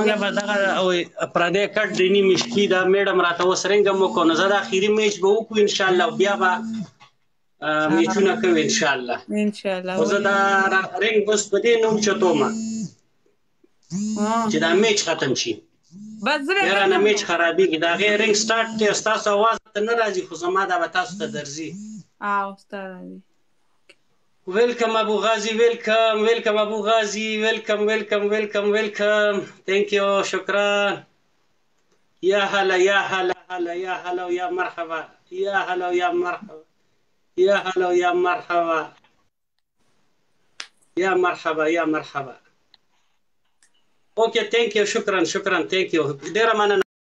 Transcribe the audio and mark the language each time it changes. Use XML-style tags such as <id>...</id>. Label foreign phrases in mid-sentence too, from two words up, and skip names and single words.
<ps>زمونږ به دغه پردی کټ د نیمې شپې دا میډم راته اوس رنګ هم وکړو نو زه د اخري میچ به وکړو انشاءالله بیا به میچونه کوو انشاءالله انشاءالله. خو زه دا رنګ بس په دې نه اوچتومه چې دا میچ ختم شي بس زه بیا رانه میچ خرابېږي د هغې رنګ سټارټ دی ستاسو اواز ته نه راځي خو زما دا به تاسو ته درځي او ستا راځي.</ps> <en>Welcome Abu Ghazi, welcome Abu Ghazi, welcome. Thank you, shukran.</en> <ar>يا هلا يا هلا هلا يا هلا ويا مرحبا يا هلا ويا مرحبا يا هلا ويا مرحبا يا مرحبا يا مرحبا.</ar> <en>okay thank you شكرا thank you</en> <ps>ډېره مننه</ps>